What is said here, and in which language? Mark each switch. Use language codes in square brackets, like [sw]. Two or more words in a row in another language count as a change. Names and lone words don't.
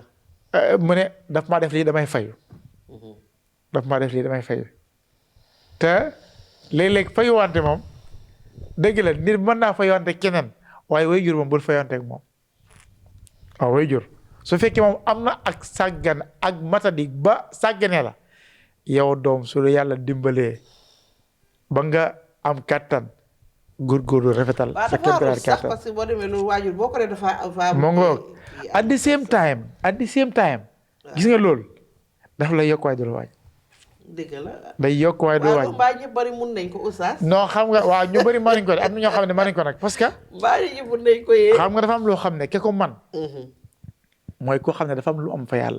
[wo] mu ne daf maa def lii damay fayu daf maa def lii damay fayu te léeg-léeg fayuwante moom dëgg la nit mën naa fayuwante keneen waaye waajur moom bul fayuwante ak moom waaw waajur su fekkee moom am na ak sàggan ak matadi ba sàgganee la yow doom su la yàlla dimbalee ba nga am kàttan góorgóorlu rafetal sa kéemtalaay kàttan [fr] parce que [wo] boo demee loolu waajur boo ko dee dafa moo ngoog [en] at the same time [wo] gis nga loolu daf lay yokk waaye du la waaj dëgg la day yokk waaye du la waaj mbaa ñu bëri mun nañ ko oustaz non xam nga waaw ñu bëri mën nañ ko de am na ñoo xam ne mën nañ ko nag [fr] parce que [wo] mbaa ñu mun nañ ko yee xam nga dafa am loo xam ne ke ko man mooy koo xam ne dafa am lu am fa yàlla